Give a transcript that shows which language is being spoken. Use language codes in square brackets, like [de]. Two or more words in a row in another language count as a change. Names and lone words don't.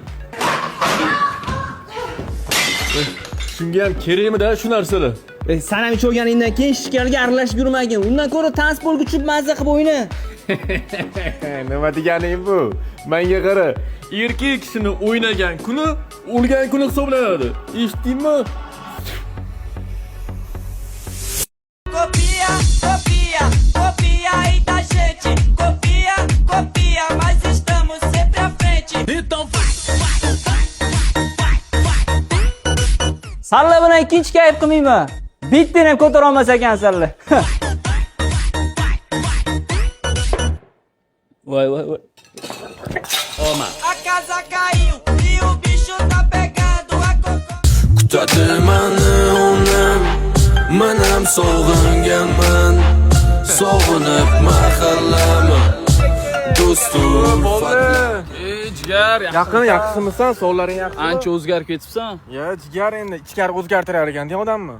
[uz] Shunga ham kerakmi-da shu narsalar? Sen ham ichganingdan keyin shikariga aralashib yurmagin. Undan ko'ra transportga tushib mazza qilib o'yna. Nima deganing bu? Menga qara, erkak kishini o'ynagan kuni o'lgan kuni hisoblanadi. Eshitdingmi? [pt] Copia aí da gente. Copia, mas estamos sempre à frente. Então vai. [uz] Salla bilan ikkinchi kayf qilmayman. Bittani ham ko'tara olmas ekansanlar. Voy. [pt] A casa caiu e o bicho tá pegando a cocô. [uz] Kutadi mani onam, manam sog'inganman. Sog'inib mahallami, do'stum Jigar, Yaqinmisan? Sog'laring yaxshi. ancha o'zgarib ketibsan. Ya, jigar endi ichkari o'zgartirar ekan-da odammi?